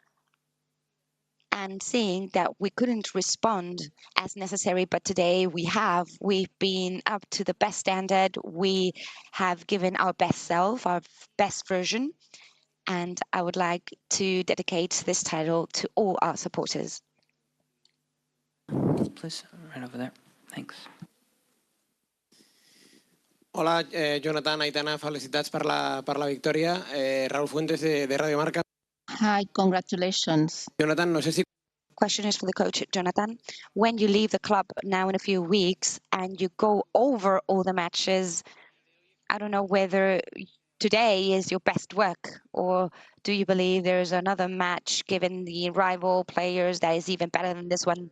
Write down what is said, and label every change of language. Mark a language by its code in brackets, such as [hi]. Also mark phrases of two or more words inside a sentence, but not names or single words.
[en] And seeing that we couldn't respond as necessary, but today we've been up to the best standard. We have given our best self, our best version. And I would like to dedicate this title to all our supporters. Please, right over there. Thanks. [ca] Hola, Jonathan, Aitana, felicitats per la victòria. Raúl Fuentes, de Radio Marca. [en] Hi, congratulations. [ca] Jonathan, no sé si... [en] Question is for the coach, Jonathan. When you leave the club now in a few weeks and you go over all the matches, I don't know whether today is your best work, or do you believe there is another match given the rival players that is even better than this one?